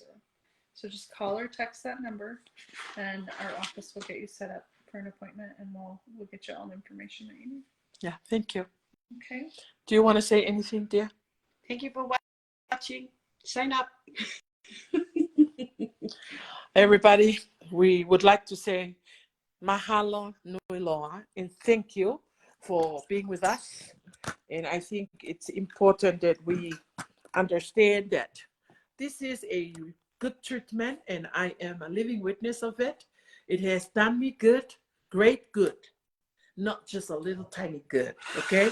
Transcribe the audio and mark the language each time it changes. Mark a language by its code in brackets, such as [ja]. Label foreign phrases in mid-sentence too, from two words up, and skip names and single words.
[en] So just call or text that number, and our office will get you set up for an appointment, and we'll get you all the information that you need. Yeah, thank you. Okay. Do you want to say anything, dear? Thank you for watching. Sign up. Everybody, we would like to say [haw] mahalo nui loa [en] and thank you for being with us. And I think it's important that we understand that this is a good treatment, and I am a living witness of it. It has done me good, great good, not just a little tiny good, okay?